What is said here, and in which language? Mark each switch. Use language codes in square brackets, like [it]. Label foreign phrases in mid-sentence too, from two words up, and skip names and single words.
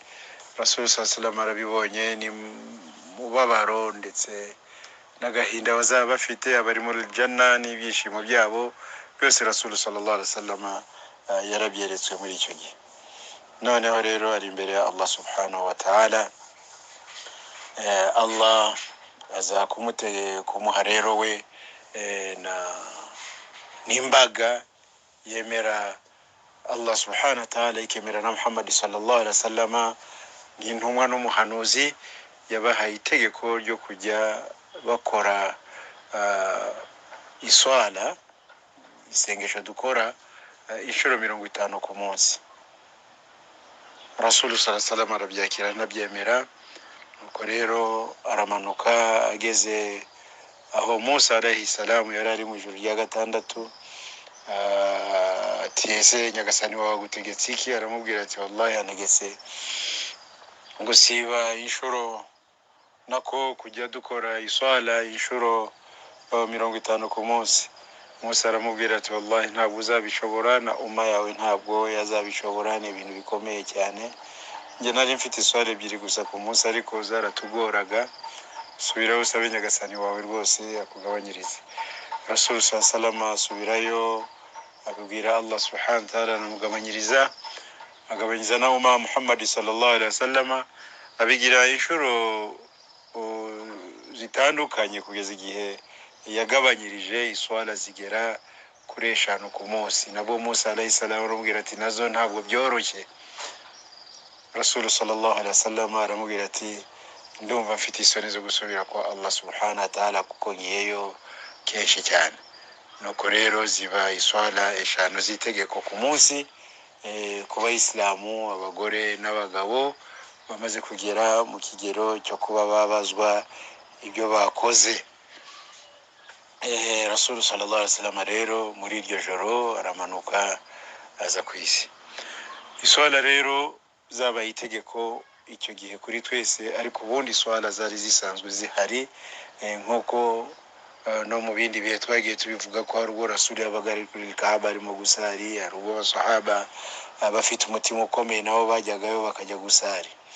[rw] Rasul [ar] صلى الله عليه وسلم [rw] arabibonye, ni mubabaro ndetse n'agahinda bazaba bafite abari muri Janna, n'ibyishimo byabo byose Rasul [ar] صلى الله عليه وسلم [rw] yarabyeretswe muri icyo gihe. Noneho rero ari imbere ya Allah [ar] سبحانه وتعالى, [rw] Allah aza kumuha rero we n'imbaga yemera Allah [ar] سبحانه وتعالى, [rw] ikemera na Muhammad [ar] صلى الله عليه وسلم [rw] nk'intumwa n'umuhanuzi, yabahaye itegeko ryo kujya bakora iswala, isengesho dukora inshuro 50 ku munsi. Rasul [ar] صلى الله عليه وسلم [rw] arabyakira nabyemera. Nuko rero aramanuka ageze aho Musa [ar] عليه السلام [rw] yari ari mu ijuru rya gatandatu, ati ese nyagasani wawe gutegetse iki? Aramubwira ati wallahi anegetse gusiba inshuro, nako kujya dukora iswala inshuro 50 ku munsi. Musa aramubwira ati wallahi ntabwo uzabishobora, na umma yawe ntabwo yazabishobora, ni ibintu bikomeye cyane. Nge nari mfite iswala 2 gusa ku munsi, ariko zaratugoraga. Subiraho usabe nyagasani wawe rwose akugabanyirize. Rasul sallallahu asubirayo akabwira Allah [ar] سبحانه وتعالى [rw] namugabanyiriza agabanyiriza na Muhammad [ar] صلى الله عليه وسلم [rw] abigira inshuro zitandukanye kugeza igihe yagabanyirije iswala zigera kuri 5 ku munsi. Nabo Musa [ar] عليه السلام [rw] aramubwira ati nazo ntabwo byoroshye. Rasul [ar] صلى الله عليه وسلم [rw] aramubwira ati ndumva mfite isoni zo gusubira kwa Allah [ar] سبحانه وتعالى [rw] kuko ngiyeyo kenshi cyane. Nuko rero ziba iswala 5 zitegeko ku munsi ku bayisilamu, abagore n'abagabo bamaze kugera mu kigero cyo kuba babazwa ibyo bakoze. Rasul [ar] صلى الله عليه وسلم [rw] rero muri iryo joro aramanuka aza ku isi. Iswala rero zaba itegeko icyo gihe kuri twese, ariko ubundi iswala zari zisanzwe zihari nk'uko no mu bindi bihe twagiye tubivuga ko hari ubwo Rasul yabaga ari kuri Kaaba arimo gusari, hari ubwo abasahaba abafite umutima ukomeye nabo bajyagayo bakajya gusari.